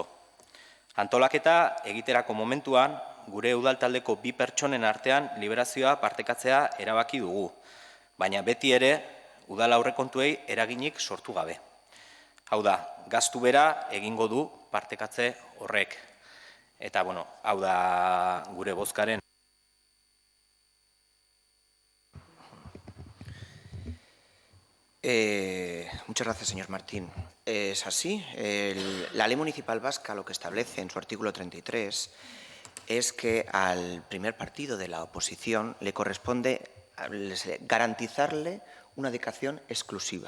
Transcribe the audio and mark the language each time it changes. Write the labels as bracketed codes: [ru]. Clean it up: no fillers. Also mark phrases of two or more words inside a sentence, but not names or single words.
[eu] Antolaketa egiterako momentuan, gure udaltaldeko 2 pertsonen artean liberazioa partekatzea erabaki dugu, baina beti ere udal aurrekontuei eraginik sortu gabe. Hau da, gastu bera egingo du partekatze horrek. Eta, bueno, hau da gure bozkaren. [es] Muchas gracias, señor Martín. Es así. La ley municipal vasca lo que establece en su artículo 33 es que al primer partido de la oposición le corresponde garantizarle una dedicación exclusiva.